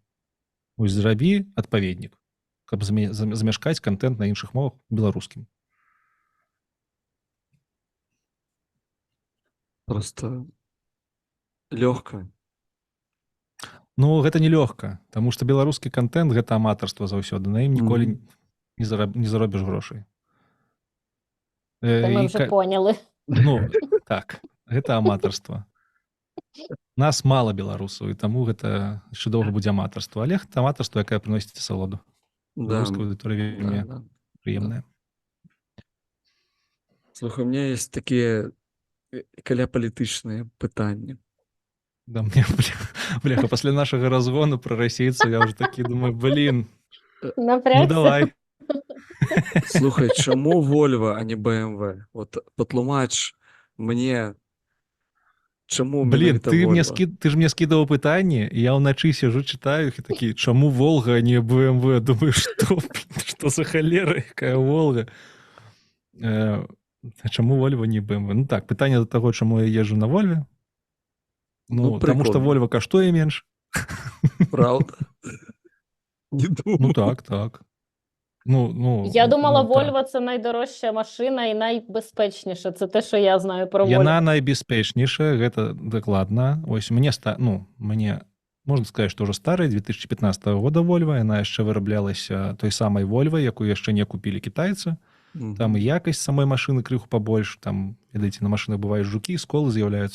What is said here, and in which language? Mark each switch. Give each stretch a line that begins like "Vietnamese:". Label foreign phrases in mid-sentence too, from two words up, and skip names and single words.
Belarusian: Вось зрабі адпаведнік, каб замяшкаць контент на іншых мовах беларускім. Просто лёгка. Ну, гэта нелёгка, таму што беларускі контент гэта аматарства заўсёды, на ім ніколі не заробіш грошай.
Ukrainian: Це ми І вже поняли.
Belarusian: Ну, так, гэта аматарства. Нас мала беларусаў, і таму гэта яшчэ доўга будзе аматарства, але гэта аматарства, якая прыносіць асалоду. Да, Беларуская аўдыторыя вельмі да. прыемная.
Russian: Слухай, у меня есть такие
Belarusian: каляпалітычныя пытанні. Да мне, бляха, пасля нашага разгону пра расейцаў я ўжо такі думаю, блин, ну
Russian: Напрягся.
Belarusian: давай. Слухай, чаму Volvo, а не BMW? Вот патлумач мне, чаму Блин, менавіта ты Volvo? ж мне скідаваў пытанне, і я ўначы
Russian: сижу, читаю
Belarusian: іх і такі, чаму Волга, а не BMW? Думаю, што за халера, якая Волга? А чаму Volvo, не BMW? Ну так, пытанне да таго, чаму я езжу на Volvo. Ну, таму што прикольно. Volvo каштуе менш.
Ukrainian: Правда? Не
Belarusian: Ну
Ukrainian: думаю.
Belarusian: так. Ну,
Ukrainian: Я думала,
Belarusian: ну, так.
Ukrainian: Volvo – це найдорожча машина і найбезпечніша. Це те, що я знаю про Volvo.
Belarusian: Яна найбяспечнейшая, гэта дакладна. Ось мне можна сказаць, што ўжо старая 2015 года Volvo, яна яшчэ выраблялася той самай Volvo, якую яшчэ не купілі кітайцы. Там і якасць самой машыны крыху пабольш, там, ведаеце, на машынах бываюць жукі, сколы з'яўляюцца.